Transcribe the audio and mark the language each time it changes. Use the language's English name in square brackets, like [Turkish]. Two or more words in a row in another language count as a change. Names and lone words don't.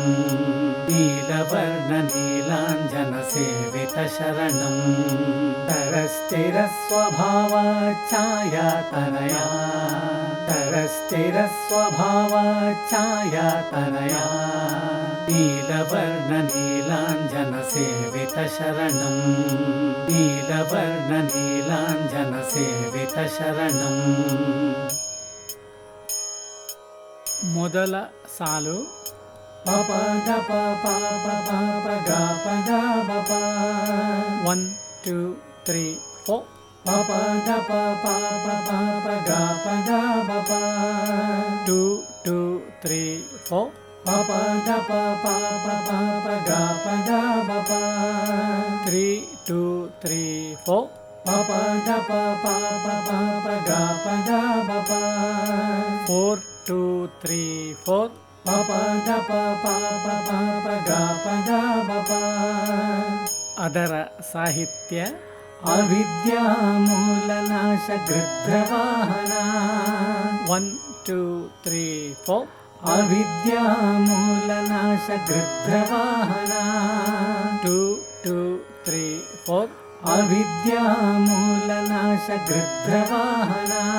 [Sanskrit] ನೀಲವರ್ಣ ನೀಲಾಂಜನ ಸೇವಿತ ಶರಣಂ ತರಸ್ಥಿರ ಸ್ವಭಾವ ಛಾಯಾತನಯ ತರಸ್ಥಿರ ಸ್ವಭಾವ ಛಾಯಾತನಯ ನೀಲವರ್ಣ ನೀಲಾಂಜನ ಸೇವಿತ ಶರಣಂ ನೀಲವರ್ಣ ನೀಲಾಂಜನ ಸೇವಿತ ಶರಣಂ [Kannada] ಮೊದಲ ಸಾಲು ಪಪ ಗ ಪ ಪ ಪ ಗ ಪ ಗ ಪ ಪ 1 2 3 4 ಪಪ ಗ ಪ ಪ ಪ ಗ ಪ ಗ ಪ ಪ 2 2 3 4 ಪಪ ಗ ಪ ಪ ಗ ಪ ಗ ಪ ಪ 3 2 3 4 ಪಪ ಗ ಪ ಪ ಗ ಪ ಗ ಪ ಪ 4 2 3 4 ಪಪ ಗ ಪ ಪ ಗ ಪ ಗ ಪ ಪ ಅದರ ಸಾಹಿತ್ಯ [Sanskrit] ಅವಿದ್ಯಾ ಮೂಲನಾಶ ಗೃಧ್ರವಾಹನ 1 2 3 4 ಅವಿದ್ಯಾ ಮೂಲನಾಶ ಗೃಧ್ರವಾಹನ 2 2 3 4 ಅವಿದ್ಯಾ ಮೂಲನಾಶ ಗೃಧ್ರವಾಹನ